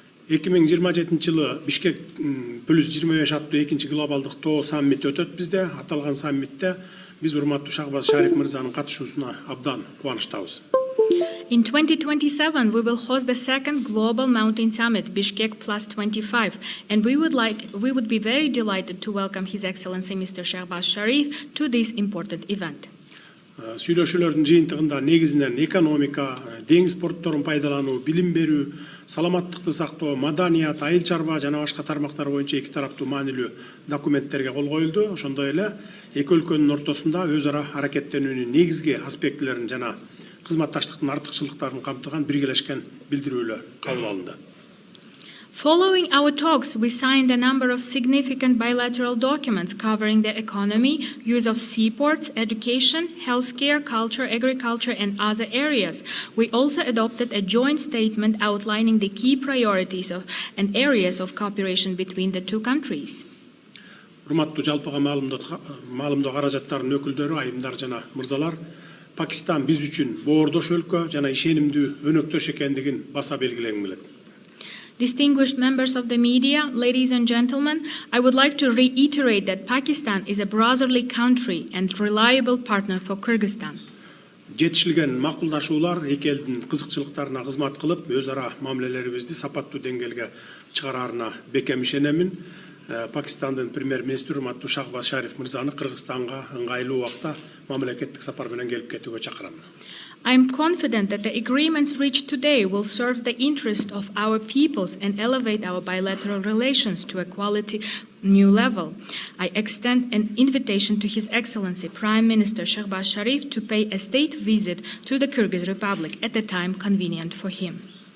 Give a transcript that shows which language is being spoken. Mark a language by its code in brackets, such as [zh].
[ky] 2027 жылы Бишкек +25 аттуу 2-чи глобалдык тоо саммити өтөт бизде. Аталган саммитте биз урматтуу Shehbaz Sharif мырзанын катышуусуна абдан кубанычтабыз. [en] In 2027, we will host the second Global Mountain Summit, Bishkek +25, and we would be very delighted to welcome His Excellency Mr. Shehbaz Sharif to this important event. [ky] Сүйлөшүүлөрдүн жыйынтыгында негизинен экономика, деңиз портторун пайдалануу, билим берүү, саламаттыкты сактоо, маданият, айыл чарба жана башка тармактар боюнча эки тараптуу маанилүү документтерге кол коюлду. Ошондой эле эки өлкөнүн ортосунда өз ара аракеттенүүнүн негизги аспектилерин жана кызматташтыктын артыкчылыктарын камтыган биргелешкен билдирүүлөр кабыл алынды. [en] Following our talks, we signed a number of significant bilateral documents covering the economy, use of seaports, education, healthcare, culture, agriculture, and other areas. We also adopted a joint statement outlining the key priorities and areas of cooperation between the two countries. [ky] Урматтуу жалпыга маалымдоо каражаттарынын өкүлдөрү, айымдар жана мырзалар, Пакистан биз үчүн боордош өлкө жана ишенимдүү өнөктөш экендигин баса белгилегим келет. [en] Distinguished members of the media, ladies and gentlemen, I would like to reiterate that Pakistan is a brotherly country and reliable partner for Kyrgyzstan. [ky] Жетишилген макулдашуулар эки элдин кызыкчылыктарына кызмат кылып, өз ара мамилелерибизди сапаттуу деңгээлге чыгараарына бекем ишенемин. Пакистандын премьер-министри урматтуу Shehbaz Sharif мырзаны Кыргызстанга ыңгайлуу убакта мамлекеттик сапар менен келип кетүүгө чакырам. [en] I am confident that the agreements reached today will serve the interest of our peoples and elevate our bilateral relations to a quality new level. I extend an invitation to His Excellency Prime Minister Shehbaz Sharif to pay a state visit to the Kyrgyz Republic at the time convenient for him.